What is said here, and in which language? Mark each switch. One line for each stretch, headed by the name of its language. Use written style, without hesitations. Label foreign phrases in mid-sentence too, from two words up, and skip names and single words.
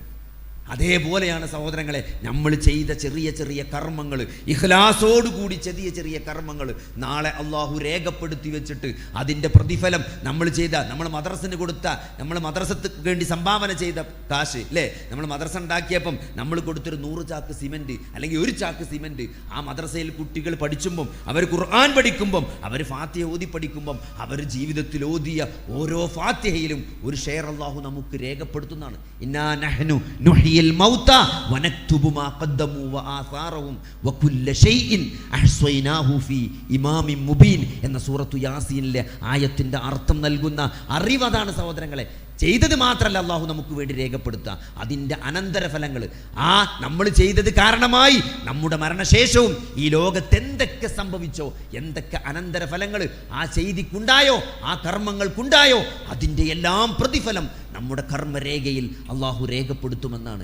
Malayalam: അതേപോലെയാണ് സഹോദരങ്ങളെ നമ്മൾ ചെയ്ത ചെറിയ ചെറിയ കർമ്മങ്ങൾ, ഇഖ്ലാസോടുകൂടി ചെറിയ കർമ്മങ്ങൾ നാളെ അള്ളാഹു രേഖപ്പെടുത്തി വെച്ചിട്ട് അതിൻ്റെ പ്രതിഫലം നമ്മൾ മദ്രസന് കൊടുത്ത, നമ്മൾ മദ്രസക്ക് വേണ്ടി സംഭാവന ചെയ്ത കാശ് അല്ലേ, നമ്മൾ മദ്രസ ഉണ്ടാക്കിയപ്പം നമ്മൾ കൊടുത്തൊരു 100 ചാക്ക് സിമെൻറ്റ് അല്ലെങ്കിൽ 1 ചാക്ക് സിമെൻറ്റ് ആ മദ്രസയിൽ കുട്ടികൾ പഠിച്ചുമ്പം, അവർ ഖുർആൻ പഠിക്കുമ്പം, അവർ ഫാത്തിഹ ഓതി പഠിക്കുമ്പം, അവർ ജീവിതത്തിൽ ഓതിയ ഓരോ ഫാത്തിഹയിലും ഒരു ഷെയർ അള്ളാഹു നമുക്ക് രേഖപ്പെടുത്തുന്നതാണ്.
Arabic: إنا نحن نحيي الموتى ونكتب ما قدموا وآثارهم وكل شيء أحصيناه في إمام مبين
Malayalam: എന്ന സൂറത്തു യാസീനിലെ ആയത്തിന്റെ അർത്ഥം നൽകുന്ന അറിവതാണ് സഹോദരങ്ങളെ. ചെയ്തത് മാത്രമല്ല അള്ളാഹു നമുക്ക് വേണ്ടി രേഖപ്പെടുത്തുക, അതിൻ്റെ അനന്തരഫലങ്ങൾ, ആ നമ്മൾ ചെയ്തത് കാരണമായി നമ്മുടെ മരണശേഷവും ഈ ലോകത്ത് എന്തൊക്കെ സംഭവിച്ചോ, എന്തൊക്കെ അനന്തരഫലങ്ങൾ ആ ചെയ്തിക്കുണ്ടായോ, ആ കർമ്മങ്ങൾക്കുണ്ടായോ, അതിൻ്റെ എല്ലാം പ്രതിഫലം നമ്മുടെ കർമ്മരേഖയിൽ അള്ളാഹു രേഖപ്പെടുത്തുമെന്നാണ്.